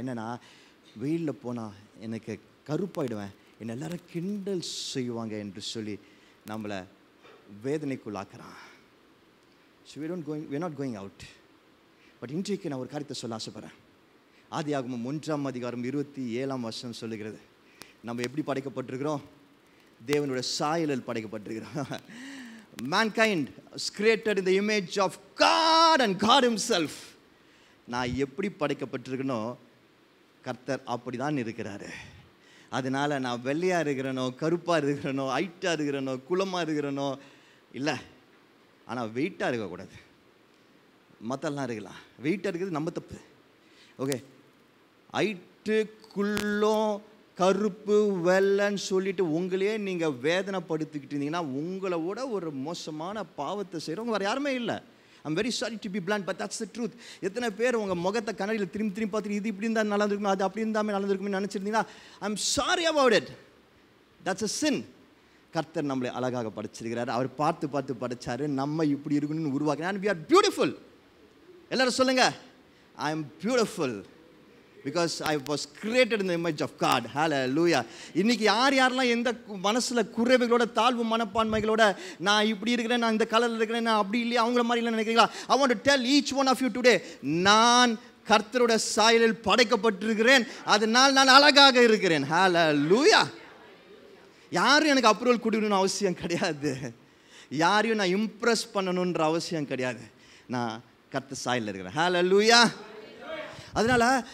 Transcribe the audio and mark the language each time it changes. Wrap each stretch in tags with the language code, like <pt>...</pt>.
<ta>என்னென்னா, வெயிலில் போனால் எனக்கு கருப்பாயிடுவேன், என்னை எல்லாரும் கிண்டல் செய்வாங்க என்று சொல்லி நம்மளை வேதனைக்குள்ளாக்குறான். So</ta> <en>we're not going out.</en> <ta>But இன்றைக்கு நான் ஒரு காரியத்தை சொல்ல ஆசைப்படுறேன். ஆதியாகமம் 1ஆம் அதிகாரம் 27ஆம் வசனம் சொல்லுகிறது, நம்ம எப்படி படைக்கப்பட்டிருக்கிறோம்? தேவனுடைய சாயலில் படைக்கப்பட்டிருக்கிறோம்.</ta> <en>mankind is created in the image of God and God himself.</en> <ta>நான் எப்படி படைக்கப்பட்டிருக்கனோ கர்த்தர் அப்படி தான் இருக்கிறாரு. அதனால் நான் வெள்ளையாக இருக்கிறனோ, கருப்பாக இருக்கிறனோ, ஹைட்டாக இருக்கிறனோ, குளமாக இருக்கிறனோ இல்லை, ஆனால் வெயிட்டாக இருக்கக்கூடாது. மற்றெல்லாம் இருக்கலாம், வெயிட்டாக இருக்கிறது நம்ம தப்பு. ஓகே, ஹைட்டு குள்ளம் கருப்பு வெள்ளைன்னு சொல்லிட்டு உங்களையே நீங்கள் வேதனைப்படுத்திக்கிட்டு இருந்தீங்கன்னா உங்களை விட ஒரு மோசமான பாவத்தை செய்கிறவங்க வேறு யாருமே இல்லை.</ta> <en>I'm very sorry to be blunt, but that's the truth.</en> <ta>எத்தனை பேர் உங்கள் முகத்தை கண்ணாடியில் திரும்பி பார்த்துட்டு இது இப்படி இருந்தால் நல்லா இருக்குமே, அது அப்படி இருந்தாமே நல்லா இருக்குமே நினச்சிருந்தீங்கன்னா</ta> <en>I'm sorry about it. That's a sin.</en> <ta>கர்த்தர் நம்மளை அழகாக படைச்சிருக்கிறார். அவர் பார்த்து பார்த்து படைச்சாரு, நம்ம இப்படி இருக்கணும்னு உருவாக்கினார்.</ta> <en>And we are beautiful.</en> <ta>எல்லாரும் சொல்லுங்கள்,</ta> <en>I am beautiful because I was created in the image of God. Hallelujah.</en> <ta>இன்னைக்கு யாரெல்லாம் எந்த மனசில் குறைவுகளோட, தாழ்வு மனப்பான்மைகளோட, நான் இப்படி இருக்கிறேன், நான் இந்த கலரில் இருக்கிறேன், நான் அப்படி இல்லையா, அவங்கள மாதிரி இல்லை நினைக்கிறீங்களா?</ta> <en>I want to tell each one of you today,</en> <ta>நான் கர்த்தரோட சாயலில் படைக்கப்பட்டிருக்கிறேன், அதனால் நான் அழகாக இருக்கிறேன்.</ta> <en>Hallelujah.</en> <ta>யாரும் எனக்கு அப்ரூவல் கொடுக்கணும்னு அவசியம் கிடையாது, யாரையும் நான் இம்ப்ரெஸ் பண்ணணுன்ற அவசியம் கிடையாது. நான் கர்த்தர் சாயலில் இருக்கிறேன். Hallelujah. அதனால்</ta>